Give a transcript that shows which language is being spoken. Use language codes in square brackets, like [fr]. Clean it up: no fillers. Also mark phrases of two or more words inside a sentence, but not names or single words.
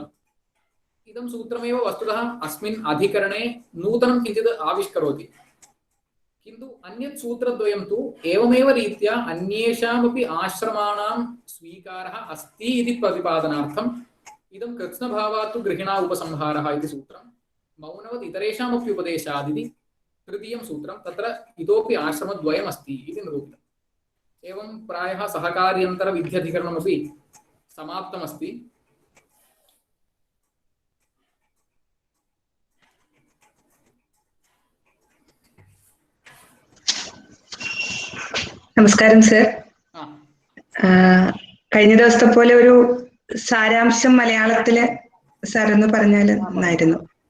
[sa] इदं सूत्रमेव वस्तुतः अस्मिन् अधिकरणे नूतनं किञ्चित् आविष्करोति, किन्तु अन्यत् सूत्रद्वयं तु एवमेव रीत्या अन्येषामपि आश्रमाणां स्वीकारः अस्ति इति प्रतिपादनार्थम् इदं कृत्स्नभावात् तु गृहिणा उपसंहारः इति सूत्रं, मौनवत् इतरेषामपि उपदेशादिति तृतीयं सूत्रं, तत्र इतोपि आश्रमद्वयमस्ति इति निरूपितम्। एवं प्रायः सहकार्यन्तरविध्यधिकरणमपि समाप्तमस्ति। [ml] നമസ്കാരം സർ. കഴിഞ്ഞ ദിവസത്തെ പോലെ ഒരു സാരാംശം മലയാളത്തില് സാർ ഒന്ന് പറഞ്ഞാൽ നന്നായിരുന്നു.